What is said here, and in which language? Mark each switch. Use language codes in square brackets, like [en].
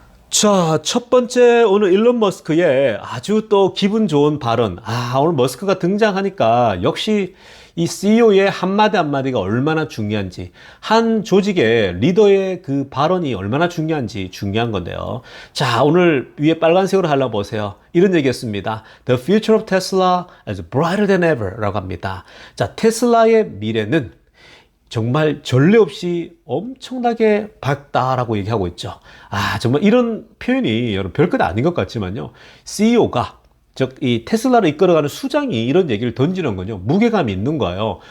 [ko] 자, 첫 번째, 오늘 일론 머스크의 아주 또 기분 좋은 발언. 오늘 머스크가 등장하니까 역시 이 CEO의 한마디 한마디가 얼마나 중요한지, 한 조직의 리더의 그 발언이 얼마나 중요한지 중요한 건데요. 자, 오늘 위에 빨간색으로 하려고 보세요. 이런 얘기였습니다. [en] The future of Tesla is brighter than ever [ko] 라고 합니다. 자, 테슬라의 미래는 정말 전례 없이 엄청나게 밝다라고 얘기하고 있죠. 정말 이런 표현이 여러분 별것 아닌 것 같지만요, CEO가 즉 이 테슬라를 이끌어가는 수장이 이런 얘기를 던지는 건요, 무게감이 있는 거예요.